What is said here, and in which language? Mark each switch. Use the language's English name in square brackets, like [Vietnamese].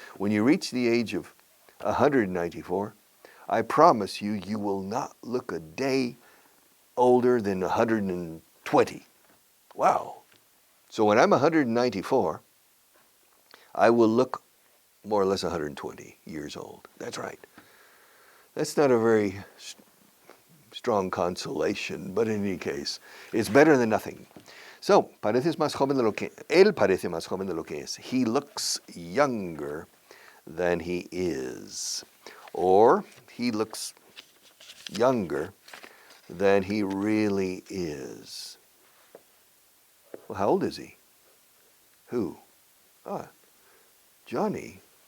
[English] When you reach the age of 194, I promise you, you will not look a day older than 120. Wow. So when I'm 194, I will look more or less 120 years old. That's right. That's not a very strong consolation, but in any case, it's better than nothing. [Spanish] So, pareces más joven de lo que, él parece más joven de lo que es. [English] He looks younger than he is. Or, he looks younger than he really is. Well, how old is he? Who? Johnny.